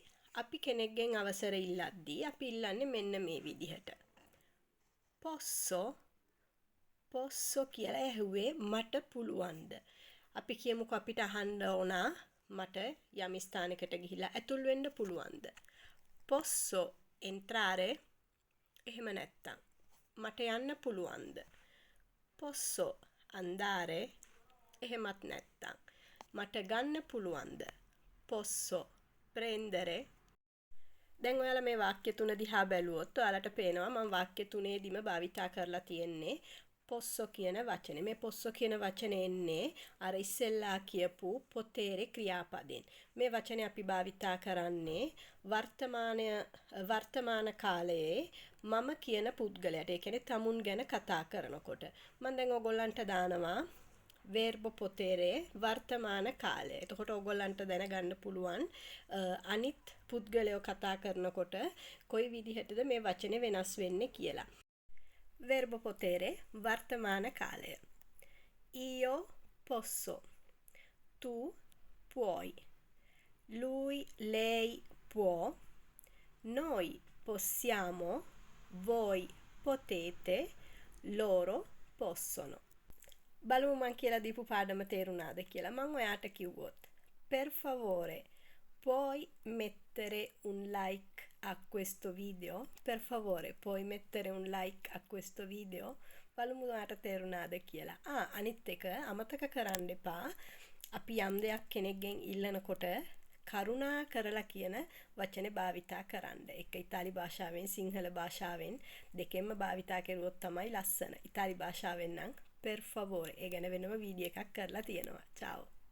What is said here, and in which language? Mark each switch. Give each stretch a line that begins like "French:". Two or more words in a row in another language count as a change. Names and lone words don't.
Sinhala: අපි කෙනෙක්ගෙන් අවසර ඉල්ලද්දී අපි ඉල්ලන්නේ මෙන්න මේ විදිහට. posso කියලා ඇහුවේ මට පුළුවන්ද? අපි කියමුකෝ අපිට අහන්න ඕන මට යම් ස්ථානයකට ගිහිල්ලා ඇතුල් වෙන්න පුළුවන්ද?
Italian: posso entrare?
Sinhala: එහෙම නැත්තම් මට යන්න පුළුවන්ද?
Italian: posso andare?
Sinhala: එහෙමත් නැත්තම් මට ගන්න පුළුවන්ද?
Italian: posso prendere?
Sinhala: දැන් ඔයාලා මේ වාක්‍ය තුන දිහා බැලුවොත් ඔයාලට පේනවා මම වාක්‍ය තුනේදීම භාවිතා කරලා තියෙන්නේ posso කියන වචනේ. මේ posso කියන වචනේ එන්නේ අර ඉස්සෙල්ලා කියපු potere ක්‍රියාපදයෙන්. මේ වචනේ අපි භාවිතා කරන්නේ වර්තමාන කාලයේ මම කියන පුද්ගලයාට. ඒ කියන්නේ තමුන් ගැන කතා කරනකොට. මම දැන් ඔයගොල්ලන්ට දානවා
Italian: verbo potere
Sinhala: වර්තමාන කාලය. එතකොට ඔයගොල්ලන්ට දැනගන්න පුළුවන් අනිත් පුද්ගලයෝ කතා කරනකොට කොයි විදිහටද මේ වචනේ වෙනස් වෙන්නේ කියලා.
Italian: verbo potere
Sinhala: වර්තමාන කාලය.
Italian: io posso, tu puoi, lui lei può, noi possiamo, voi potete, loro possono.
Sinhala: බලමු මං කියලා දීපු පාඩම තේරුණාද කියලා. මං ඔයාට කිව්වොත්
Italian: per favore puoi mettere un like a questo video? Per favore puoi mettere un like a questo video?
Sinhala: බලමු ඔයාට තේරුණාද කියලා. අනිත් එක අමතක කරන්න එපා. අපි යම් දෙයක් කෙනෙක්ගෙන් ඉල්ලනකොට කරුණා කරලා කියන වචනේ භාවිතා කරන්න. ඒක ඉතාලි භාෂාවෙන් සිංහල භාෂාවෙන් දෙකෙන්ම භාවිතා කරුවොත් තමයි ලස්සන. ඉතාලි භාෂාවෙන් නම්
Italian: per favore
Sinhala: ඒ ගැන වෙනම වීඩියෝ එකක් කරලා තියෙනවා.
Italian: ciao